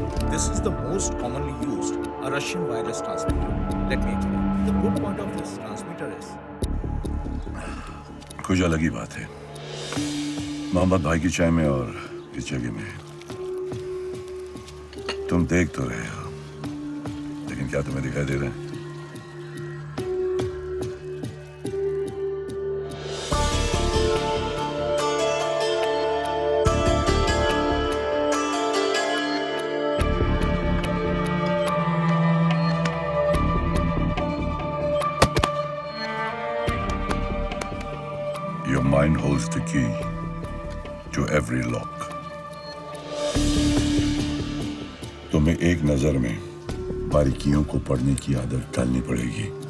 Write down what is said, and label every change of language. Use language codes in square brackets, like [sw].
[en] This is the most commonly used, a Russian wireless transmitter. Let me explain. The good point of this transmitter is [hi] कुछ अलग ही बात है. मोहम्मद भाई की चाय में और इस जगह में तुम देख तो रहे हो, लेकिन क्या तुम्हें दिखाई दे रहा है? [en] Your mind holds the key to every lock. [hi] तुम्हें एक नजर में बारीकियों को पढ़ने की आदत डालनी पड़ेगी.